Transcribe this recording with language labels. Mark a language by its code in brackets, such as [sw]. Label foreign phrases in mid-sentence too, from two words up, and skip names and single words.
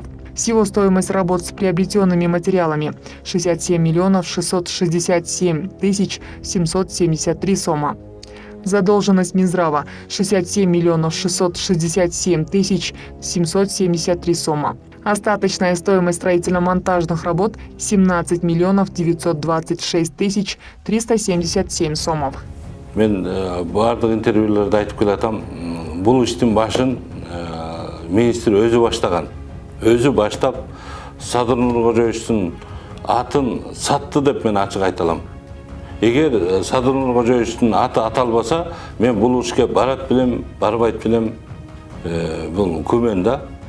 [ru] Всего стоимость работ с приобретенными материалами – 67 миллионов 667 тысяч 773 сома. Задолженность Минздрава – 67 миллионов 667 тысяч 773 сома. Остаточная стоимость строительно-монтажных работ – 17 миллионов 926 тысяч 377 сомов. [ky] Мен бардык интервьюлерде айтып келатам, бул иштин башын министр өзү баштаган. Өзү баштап Садырнур Кожоевичтин атын сатты деп мен ачык айта алам. Эгер Садырнур Кожоевичтин аты аталбаса, мен бул ишке барат билем, барбайт билем, бул күмөн да.